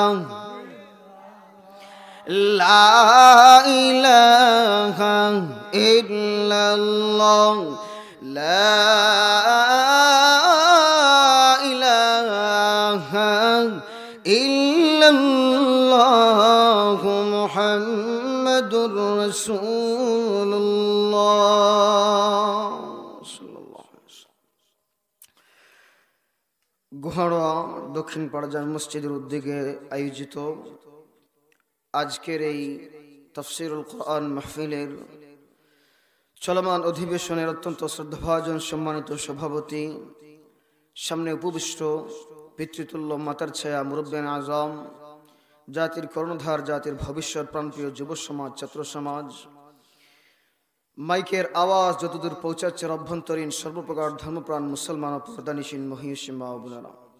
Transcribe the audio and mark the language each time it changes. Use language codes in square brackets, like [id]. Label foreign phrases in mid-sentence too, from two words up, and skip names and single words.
[ar] لا الہ الا اللہ، لا الہ الا اللہ محمد رسول اللہ صلی اللہ علیہ وسلم۔ [bn] গোহাড়া দক্ষিণ পাড়াজান মসজিদের উদ্যোগে আয়োজিত আজকের এই তাফসীরুল কোরআন মাহফিলের চলমান অধিবেশনের অত্যন্ত শ্রদ্ধাভাজন সম্মানিত সভাপতি, সামনে উপবিষ্ট পিতৃতুল্য মাতার ছায়া মুরব্বিয়ান আজম, জাতির কর্ণধার, জাতির ভবিষ্যৎ, প্রাণপ্রিয় যুব সমাজ, ছাত্র সমাজ, মাইকের আওয়াজ যতদূর পৌঁছাচ্ছে অভ্যন্তরীণ সর্বপ্রকার ধর্মপ্রাণ মুসলমান ও পর্দানিসীন মহিষী মা ও বোনেরা,